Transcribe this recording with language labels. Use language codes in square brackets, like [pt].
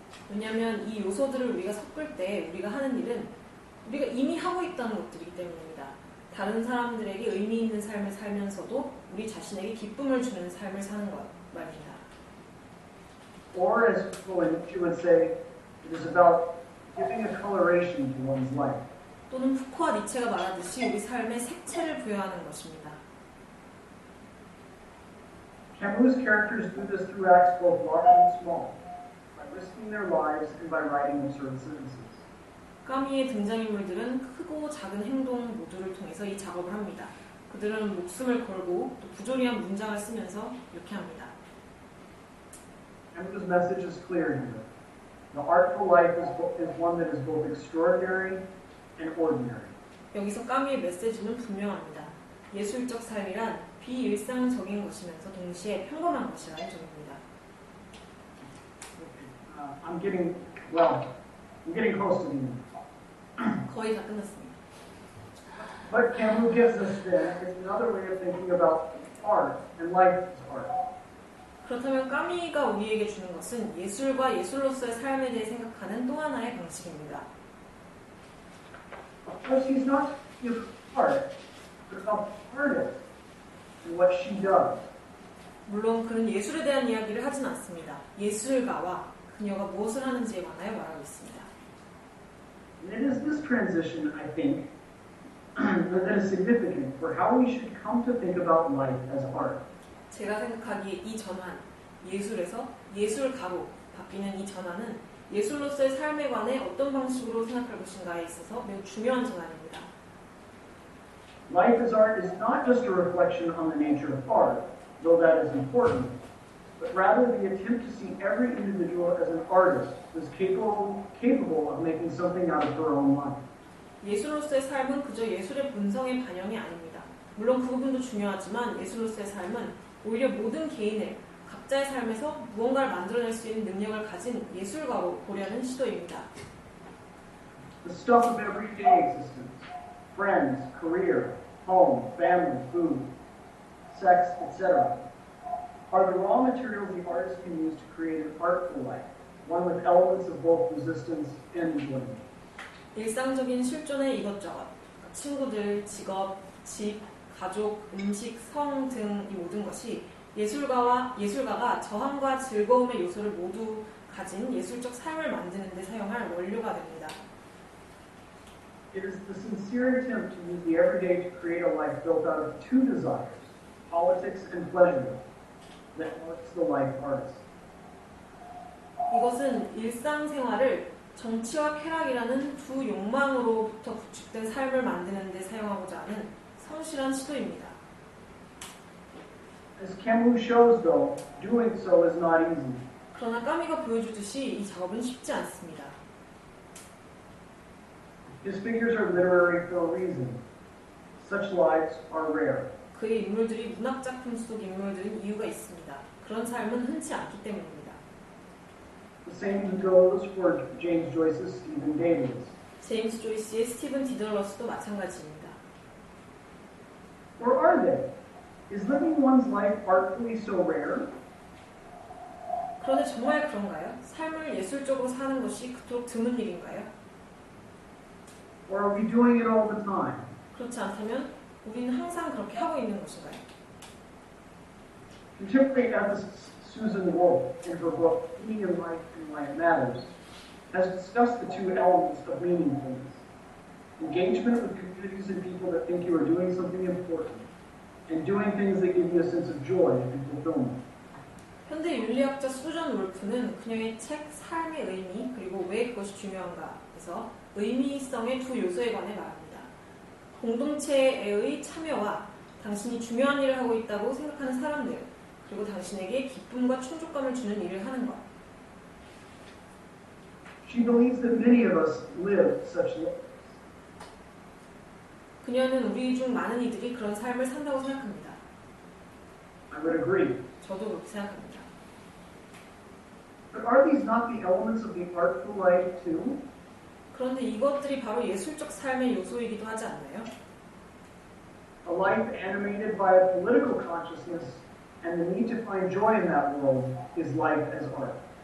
[ko] 왜냐하면 이 요소들을 우리가 섞을 때 우리가 하는 일은 우리가 이미 하고 있다는 것들이기 때문입니다. 다른 사람들에게 의미 있는 삶을 살면서도 우리 자신에게 기쁨을 주는 삶을 사는 것 말입니다. [en] Or as Nietzsche would say, it is about giving a coloration to one's life. [ko] 또는 푸코와 니체가 말하듯이 우리 삶에 색채를 부여하는 것입니다. [en] Camus' characters do this through acts both large and small, by risking their lives and by writing absurd sentences. [ko] 까미의 등장인물들은 크고 작은 행동 모두를 통해서 이 작업을 합니다. 그들은 목숨을 걸고 또 부조리한 문장을 쓰면서 이렇게 합니다. [en] Camus' message is clear here. The artful life is one that is both extraordinary and ordinary. [ko] 여기서 까미의 메시지는 분명합니다. 예술적 삶이란 비일상적인 것이면서 동시에 평범한 것이라는 점입니다. [en] I'm getting close to the end. [ko] 거의 다 끝났습니다. [en] But Camus gives us then is another way of thinking about art and life as art. [ko] 그렇다면 까미가 우리에게 주는 것은 예술과 예술로서의 삶에 대해 생각하는 또 하나의 방식입니다. [en] Of course, he's not talking about art, but about artist and what she does. [ko] 물론 그는 예술에 대한 이야기를 하진 않습니다. 예술가와 그녀가 무엇을 하는지에 관하여 말하고 있습니다. [en] And it is this transition, I think, that is significant for how we should come to think about life as art. [ko] 제가 생각하기에 이 전환, 예술에서 예술가로 바뀌는 이 전환은 예술로서의 삶에 관해 어떤 방식으로 생각할 것인가에 있어서 매우 중요한 전환입니다. [en] Life as art is not just a reflection on the nature of art, though that is important, but rather the attempt to see every individual as an artist who is capable of making something out of her own life. [ko] 예술로서의 삶은 그저 예술의 본성의 반영이 아닙니다. 물론 그 부분도 중요하지만 예술로서의 삶은 오히려 모든 개인을 각자의 삶에서 무언가를 만들어낼 수 있는 능력을 가진 예술가로 보려는 시도입니다. [en] The stuff of everyday existence, friends, career, home, family, food, sex, etc., are the raw materials the artist can use to create an artful life, one with elements of both resistance and enjoyment. [ko] 일상적인 실존의 이것저것, 친구들, 직업, 집, 가족, 음식, 성 등 이 모든 것이 예술가가 저항과 즐거움의 요소를 모두 가진 예술적 삶을 만드는 데 사용할 원료가 됩니다. [en] It is the sincere attempt to use the everyday to create a life built out of two desires, politics and pleasure, that marks the life artist. [ko] 이것은 일상생활을 정치와 쾌락이라는 두 욕망으로부터 구축된 삶을 만드는 데 사용하고자 하는 성실한 시도입니다. [en] As Camus shows, though, doing so is not easy. [ko] 그러나 까미가 보여주듯이 이 작업은 쉽지 않습니다. [en] His figures are literary for a reason. Such lives are rare. [ko] 그의 인물들이 문학작품 속 인물들인 이유가 있습니다. 그런 삶은 흔치 않기 때문입니다. [en] The same goes for James Joyce's Stephen Davis. [ko] 제임스 조이스의 스티븐 디덜러스도 마찬가지입니다. [en] Or are they? Is living one's life artfully so rare? [ko] 그런데 정말 그런가요? 삶을 예술적으로 사는 것이 그토록 드문 일인가요? [en] Or are we doing it all the time? [ko] 그렇지 않다면 우리는 항상 그렇게 하고 있는 것인가요? [en] Contemporary ethicist Susan Wolf, in her book Meaning in Life and Why It Matters, has discussed the two elements of meaningfulness. Engagement with communities and people that think you are doing something important, and doing things that give you a sense of joy and fulfillment. [ko] 현대 윤리학자 수전 wolf는 그녀의 책 삶의 의미 그리고 왜 그것이 중요한가에서 의미성의 두 요소에 관해 말합니다. 공동체의 참여와 당신이 중요한 일을 하고 있다고 생각하는 사람들 그리고 당신에게 기쁨과 충족감을 주는 일을 하는 것. [en] She believes that many of us live such lives. [ko] 그녀는 우리 중 많은 이들이 그런 삶을 산다고 생각합니다. [en] I would agree. [ko] 저도 그렇게 생각합니다. [en] But are these not the elements of the artful life too? [ko] 그런데 이것들이 바로 예술적 삶의 요소이기도 하지 않나요? [en] A life animated by a political consciousness and the need to find joy in that world is life as art.